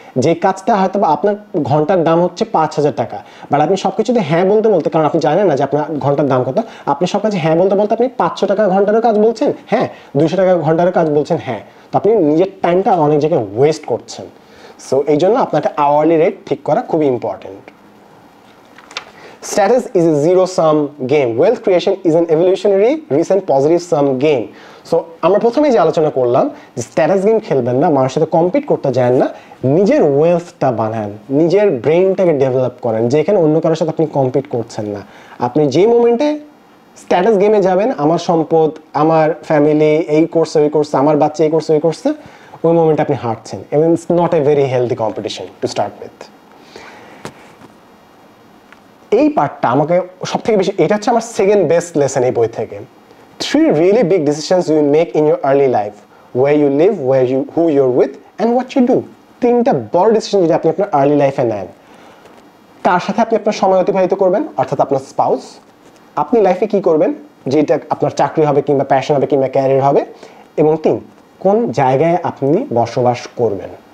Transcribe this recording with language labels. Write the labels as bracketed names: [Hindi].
[Bangla] যে কাজটা হয়তো বা আপনার ঘন্টার দাম হচ্ছে 5000 টাকা, বাট আপনি সব কিছুতে হ্যাঁ বলতে বলতে, কারণ আপনি জানেন না যে আপনার ঘন্টার দাম কত, আপনি সব কাজে হ্যাঁ বলতে বলতে আপনি 500 টাকা ঘন্টারও কাজ বলছেন হ্যাঁ, 200 টাকা ঘন্টারও কাজ বলছেন হ্যাঁ, তো আপনি নিজের টাইমটা অনেক জায়গায় ওয়েস্ট করছেন। সো এই জন্য আপনার একটা আওয়ারলি রেট ঠিক করা খুবই important. [English] Status is a zero-sum game. Wealth creation is an evolutionary, recent positive-sum game. [Bangla] So, আমরা প্রথমেই যে আলোচনা করলাম যে স্ট্যাটাস গেম খেলবেন না, মানুষের সাথে কম্পিট করতে যান না, নিজের ওয়েলথটা বানান, নিজের ব্রেইনটাকে ডেভেলপ করেন, যেখানে অন্য কারোর সাথে আপনি কম্পিট করছেন না। আপনি যে মোমেন্টে স্ট্যাটাস গেমে যাবেন, আমার সম্পদ, আমার ফ্যামিলি এই করছে ওই করছে, আমার বাচ্চা এই করছে ওই করছে, ওই মোমেন্টে আপনি হারছেন, এবং [English] It's not a very healthy competition to start with. [Bangla] এই পার্টটা আমাকে সব থেকে বেশি, এটা হচ্ছে আমার সেকেন্ড বেস্ট লেসন এই বই থেকে। [English] 3 really big decisions you make in your early life: where you live, who you're with, and what you do. [Bangla] 3টা বড় ডিসিশন যদি আপনি আপনার আর্লি লাইফে নেন। কার সাথে আপনি আপনার সময় অতিবাহিত করবেন, অর্থাৎ আপনার স্পাউস, আপনি লাইফে কি করবেন, যেটা আপনার চাকরি হবে কিংবা প্যাশন হবে কিংবা ক্যারিয়ার হবে, এবং 3, কোন জায়গায় আপনি বসবাস করবেন।